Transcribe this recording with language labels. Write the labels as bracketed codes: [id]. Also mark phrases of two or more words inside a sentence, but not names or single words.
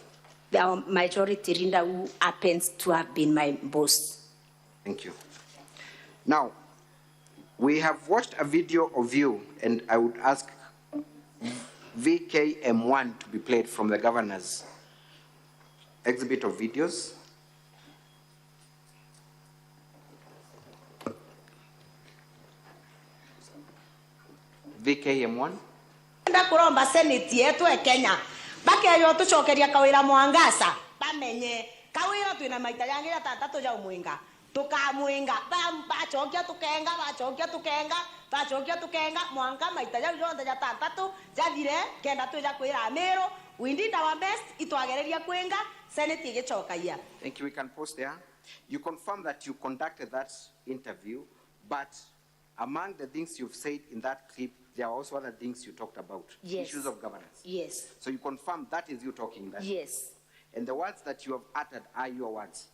[en] The majority leader, who happens to have been my boss. Thank you. Now, we have watched a video of you, and I would ask VKM1 to be played from the governor's exhibit of videos. VKM1. [mer] Nda kuromba Senate yetu e Kenya. Bakeyo tucokeria Kawira Mwangaza. Bamenye Kawira twina maita yangi ya tatatu ja umwinga. Tukamwinga bachokia tukenga mwanga maita ya yonde ya tatatu jathire kenda tuja kwira Meru. [en] We did our best [mer] itwagereria kwenga Senate igicokaia. [en] Thank you. We can pause there. You confirm that you conducted that interview, but among the things you've said in that clip, there are also other things you talked about. Yes. Issues of governance. Yes. So you confirm that is you talking that? Yes. And the words that you have uttered are your words?